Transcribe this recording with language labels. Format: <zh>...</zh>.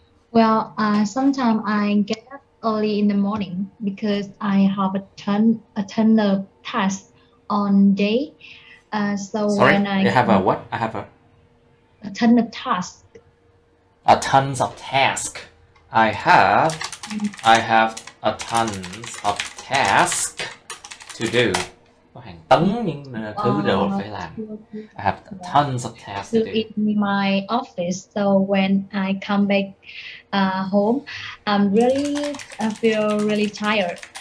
<en>Well, sometimes I get up early in the morning because I have a ton of tasks on day. So Sorry, when I have a what? I have a ton of tasks. tons of tasks. I have a tons of tasks to do.</en> <vi>Có hàng tấn những thứ đồ phải làm.</vi> <en>I have tons of tasks to do. In my office. So when I come back home, I feel really tired.</en>